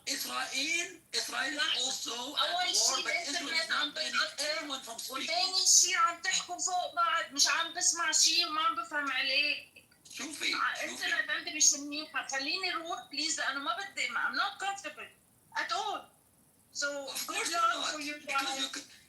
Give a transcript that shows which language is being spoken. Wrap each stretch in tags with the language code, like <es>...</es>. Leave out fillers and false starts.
<en>إسرائيل is also at war, but Israel is not banning anyone from speaking.</en> <ar>وثاني شيء عم تحكوا فوق بعض مش عم بسمع شيء وما عم بفهم عليه. شوفي الانترنت عندي مش منيحة خليني روح بليز لأنه ما بدي</ar> <en>I'm not comfortable at all. So good luck for you guys.</en>